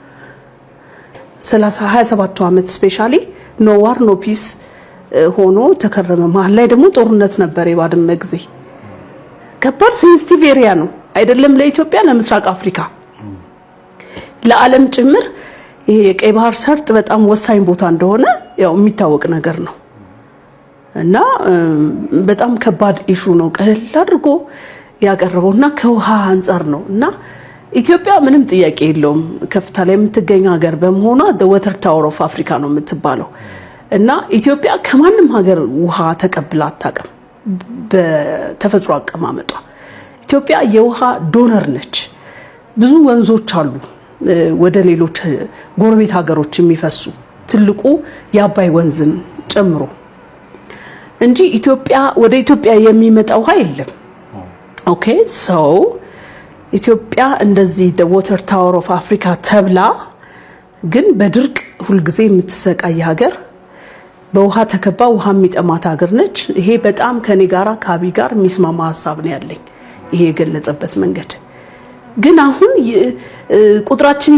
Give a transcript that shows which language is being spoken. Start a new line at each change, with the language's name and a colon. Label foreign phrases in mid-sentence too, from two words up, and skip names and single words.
Amharic: 27 አመት
English: specially no war no peace
Amharic: ሆኖ ተከረመ መሃል ላይ ደግሞ ጦርነት ነበር የባድመ ጊዜ ከባድ
English: sensitive area
Amharic: ነው አይደለም ለኢትዮጵያ ለምስራቅ አፍሪካ ለዓለም ጭምር ይሄ የቀይ ባህር ሰርጥ በጣም ወሳኝ ቦታ እንደሆነ ያው የሚታወቅ ነገር ነው እና በጣም ከባድ ኢሹ ነው ቀለል አድርጎ ያቀርበውና ከውሃ አንፃር ነው እና ኢትዮጵያ ምንም ጥያቄ የለውም ከፍታ ላይ የምትገኝ ሀገር በመሆኗ
English: the water tower of Africa
Amharic: ነው የምትባለው እና ኢትዮጵያ ከማንም ሀገር ውሃ ተቀብላ አታውቅም በተፈጥሮ አቀማመጧ ኢትዮጵያ የውሃ ዶነር ነች ብዙ ወንዞች አሉ ወደ ሌሎች ጎረቤት ሀገሮች የሚፈሱ ትልቁ የአባይ ወንዝን ጨምሮ እንጂ ኢትዮጵያ ወደ ኢትዮጵያ የሚመጣው ውሃ የለም
English: okay so
Amharic: ኢትዮጵያ እንደዚህ
English: the water tower of Africa
Amharic: ተብላ ግን በድርቅ ሁሉ ጊዜ የምትሰቃይ ሀገር በውሃ ተከባ ውሃ የሚጠማት ሀገር ነች ይሄ በጣም ከኔ ጋራ ካቢ ጋር የሚስማማ ሐሳብ ነው ያለኝ ይሄ የገለጸበት መንገድ ግን አሁን ቁጥራችን